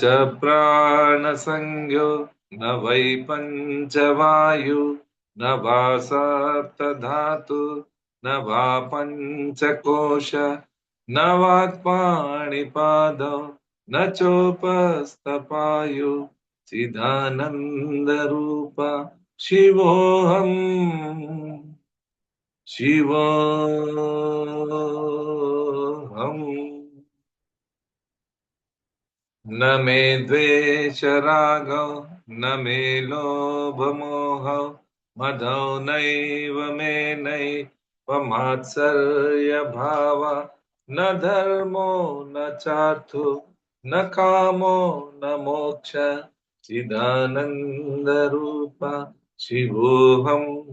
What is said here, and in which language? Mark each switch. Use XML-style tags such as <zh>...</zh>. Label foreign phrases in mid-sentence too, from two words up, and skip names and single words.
<sa>ప్రాణ సంజ్ఞో న వై పంచవాయు న వా సప్తధాతు న వా పంచకోశ న వాక్పాణిపాదౌ న చోపస్తపాయు చిదానంద రూప శివోహం శివోహం न मे द्वेष रागौ न मे लोभ मोहौ मदौ नैव मे नैव भाव न धर्मो न चार्थो न कामो न मोक्ष चिदानंद रूप शिवोऽहम्</sa>